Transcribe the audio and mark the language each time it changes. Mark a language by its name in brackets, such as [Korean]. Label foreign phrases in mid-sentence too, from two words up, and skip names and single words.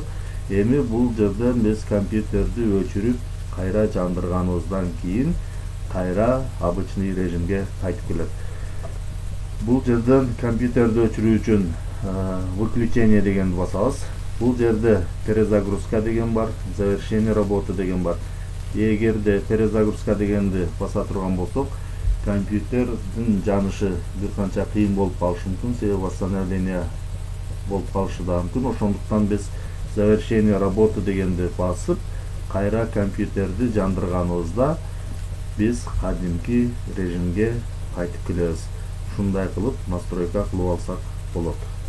[Kyrgyz] Эми бул жерден биз компьютерди өчүрүп кайра жандырганыбыздан кийин кайра обычный режимге кайтып келет. Бул жерден компьютерди өчүрүү үчүн выключение дегенди басабыз. Бул жерде перезагрузка деген бар, [Russian] завершение работы [Kyrgyz] деген бар. Эгерде перезагрузка дегенди баса турган болсок, компьютердин жанышы бир канча кыйын болуп калышы мүмкүн, себеби восстановление болуп калышы да мүмкүн. Ошондуктан биз [Russian] завершение работы [Kyrgyz] дегенди басып, кайра компьютерди жандырганыбызда биз кадимки режимге кайтып келебиз. Ушундай кылып настройка кылып алсак болот.